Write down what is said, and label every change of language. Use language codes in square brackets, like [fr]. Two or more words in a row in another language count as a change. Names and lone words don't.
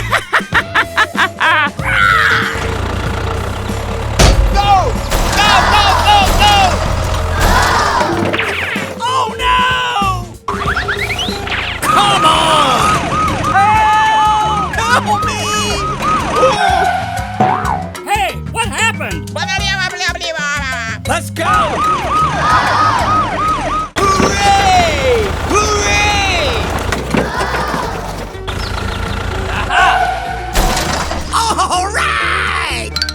[en] Go! Go, go, go, go! Oh no! Come on! Help! Help me! Hey, what happened? Let's go! Hooray! Hooray! All right!